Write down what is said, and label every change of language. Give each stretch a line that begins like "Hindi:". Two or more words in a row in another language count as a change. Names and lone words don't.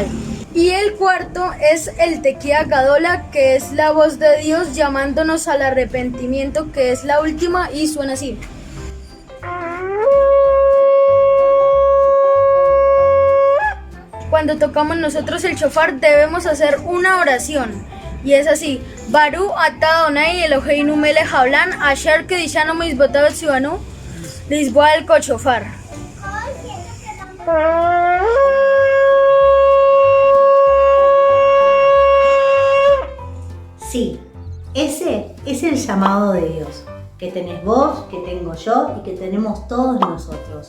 Spanish: Y el cuarto es el
Hebrew: תקיעה גדולה,
Spanish: que es la voz de Dios llamándonos al arrepentimiento, que es la última y suena así. Cuando tocamos nosotros el shofar debemos hacer una oración y es así:
Hebrew: ברוך אתה אדני אלהינו מלך העולם אשר קדשנו מצותיו וצונו לשמוע אל שופר.
Spanish: Sí, ese es el llamado de Dios, que tenés vos, que tengo yo y que tenemos todos nosotros.